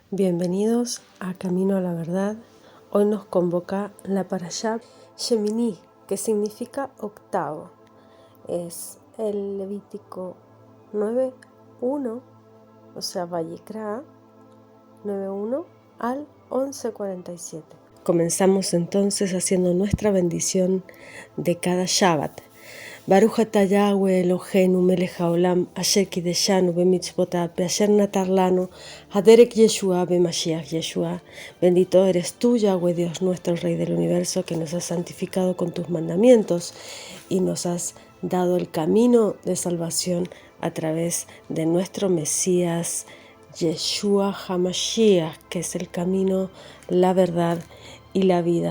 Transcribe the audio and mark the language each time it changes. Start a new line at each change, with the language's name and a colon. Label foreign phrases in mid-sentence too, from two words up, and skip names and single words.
Spanish: Bienvenidos a Camino a la Verdad. Hoy nos convoca la Parashá Shemini, que significa octavo. Es el Levítico 9:1, o sea, Vayikra 9:1 al 11:47. Comenzamos entonces haciendo nuestra bendición de cada Shabbat.
Hebrew: ברוך אתה יהוה אלוהינו מלך העולם אשר קידשנו במצוותיו באשר נתן לנו הדרך ישועה במשיח ישוע.
Spanish: Bendito eres tú, Yahweh Dios nuestro, Rey del universo, que nos has santificado con tus mandamientos y nos has dado el camino de salvación a través de nuestro Mesías Yeshua HaMashiach, que es el camino, la verdad y la vida.